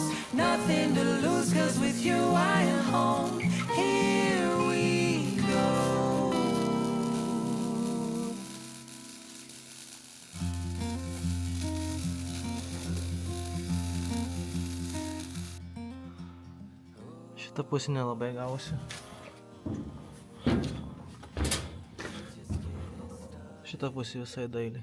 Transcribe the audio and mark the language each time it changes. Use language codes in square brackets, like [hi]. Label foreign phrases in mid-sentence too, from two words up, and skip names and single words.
[en] Nothing to lose, 'cause with you I am home. Here we go. [lt] Šitą pusę nelabai gausi. Šitą pusę visai dailiai.